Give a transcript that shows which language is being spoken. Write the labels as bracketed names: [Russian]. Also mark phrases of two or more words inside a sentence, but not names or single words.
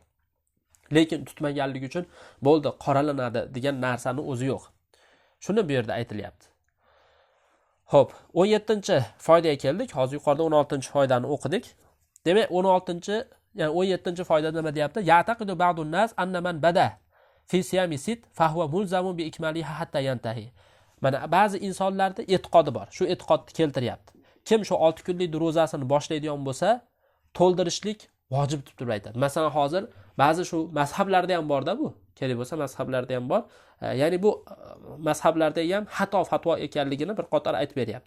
[Uzbek] Lekin tutmaganligi uchun bo'ldi, qoralanadi degan narsani o'zi yo'q. Shuni bu yerda aytilyapti. Xo'p, 17-foydaga keldik. Hozir yuqorida 16-foydani o'qidik. Demak, 'yani 17-foyda nima deyapti? [Arabic] يعتقد بعض الناس أن من بدأ في صيام ست فهو ملزم بإكمالها حتى ينتهي. [Uzbek] Mana ba'zi insonlarda e'tiqodi bor. Shu e'tiqodni keltiryapti. Kim shu 6 kunlik ro'zasini boshlaydigan bo'lsa, to'ldirishlik vojib deb turib aytadi. Masalan, hozir ba'zi shu mazhablarda ham bor-da bu. Kerak bo'lsa mazhablarda ham bor. Ya'ni bu mazhablarda ham xato fatvo ekanligini bir qator aytib beryapti.